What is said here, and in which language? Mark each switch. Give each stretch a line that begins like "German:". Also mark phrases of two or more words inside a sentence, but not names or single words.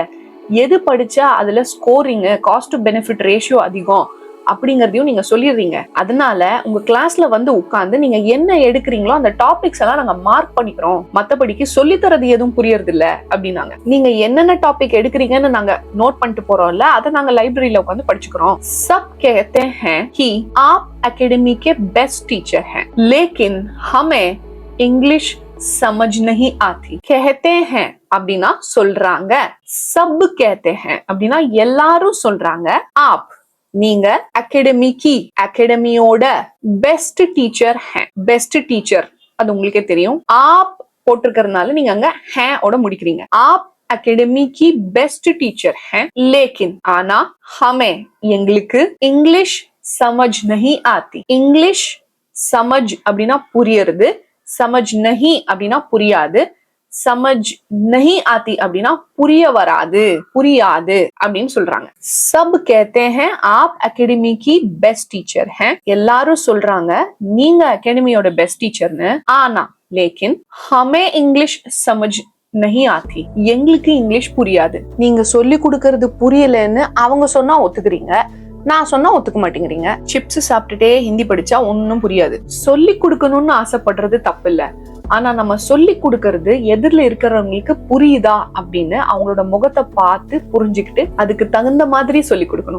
Tamil: எது படிச்சா அதுல ஸ்கோரிங்,
English: cost to benefit ratio
Tamil: அதிகம் அப்படிங்கறதையும் நீங்க சொல்லிடுறீங்க. அதனால உங்க கிளாஸ்ல வந்து உட்கார்ந்து நீங்க என்ன எடுக்கிறீங்களோ அந்த டாபிக்ஸ் எல்லாம் நாங்க மார்க் பண்ணிக்கிறோம், மத்தபடிக்கு சொல்லி தரது எதுவும் புரியறது இல்ல அப்படின்னாங்க. நீங்க என்னென்ன டாபிக் எடுக்கிறீங்கன்னு நாங்க நோட் பண்ணிட்டு போறோம்ல, அதை நாங்க லைப்ரரியில உட்காந்து படிச்சுக்கிறோம்.
Hindi: சப் कहते हैं कि आप एकेडमी के
English: best teacher
Hindi: हैं, लेकिन हमें इंग्लिश समझ नहीं आती. कहते हैं
Tamil: அப்படின்னா சொல்றாங்க,
Hindi: सब कहते हैं
Tamil: அப்படின்னா எல்லாரும் சொல்றாங்க, आप நீங்க அகாடமியோட
English: best teacher
Tamil: ஹே.
English: best teacher
Tamil: அது உங்களுக்கே தெரியும். ஆப் போட்டிருக்கிறதுனால நீங்க அங்க ஹே ஓட முடிக்கிறீங்க.
Hindi: आप अकादमी की बेस्ट टीचर है, लेकिन ஆனா हमें எங்களுக்கு इंग्लिश समझ नहीं आती. इंग्लिश समझ
Tamil: அப்படின்னா புரியறது,
Hindi: समझ नहीं
Tamil: அப்படின்னா புரியாது,
Hindi: समझ नहीं आती
Tamil: அப்படின்னா புரிய வராது, புரியாது அப்படின்னு சொல்றாங்க.
Hindi: சப் कहते हैं आप अकेडमी की
English: best teacher
Hindi: हैं.
Tamil: எல்லாரும் சொல்றாங்க நீங்க அகாடமியோட
English: best teacher.
Hindi: ஆனா लेकिन हमें इंग्लिश समझ नहीं आती.
Tamil: எங்களுக்கு இங்கிலீஷ் புரியாது. நீங்க சொல்லி கொடுக்கறது புரியலன்னு அவங்க சொன்னா ஒத்துக்கிறீங்க, நான் சொன்னா ஒத்துக்க மாட்டேங்கிறீங்க. சிப்ஸ் சாப்பிட்டுட்டே ஹிந்தி படிச்சா ஒன்னும் புரியாது. சொல்லி கொடுக்கணும்னு ஆசைப்படுறது தப்பு இல்ல, ஆனா நம்ம சொல்லி கொடுக்கறது எதிரில இருக்கிறவங்களுக்கு புரியுதா அப்படின்னு அவங்களோட முகத்தை பார்த்து புரிஞ்சுக்கிட்டு அதுக்கு தகுந்த மாதிரி சொல்லி கொடுக்கணும்.